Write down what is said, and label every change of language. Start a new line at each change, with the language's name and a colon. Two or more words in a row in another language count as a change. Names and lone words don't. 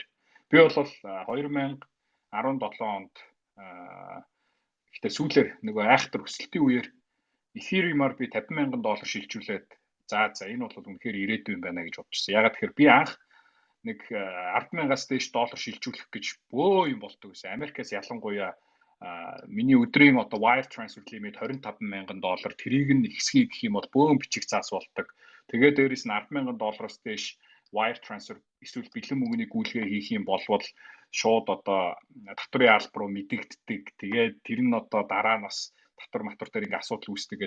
Mongolian: Би бол 2017 онд ихтэй сүүлээр нөгөө айхтар өсөлтийн үеэр Ethereum-аар би $50,000 шилжүүлээд За энэ бол үнэхээр ирээдүй юм байна гэж бодчихсон. Ягаад тэгэхээр би анх нэг 10,000-аас дээш доллар шилжүүлэх гэж бөө юм болдог гэсэн. Америкаас ялангуяа миний өдрийн одоо
English: wire transfer limit
Mongolian: $25,000. Тэрийг нь ихсхий гэх юм бол бөөн бичих заас болдог. Тэгээд дээрээс нь $10,000 дээш
English: wire transfer
Mongolian: эсвэл бэлэн мөнгөний гүйлгээ хийх юм болвол шууд одоо татврын албар руу мэдэгддэг. Тэгээд тэр нь одоо дараа нь бас татвар матвар дээр ингээ асуудал үүсдэг.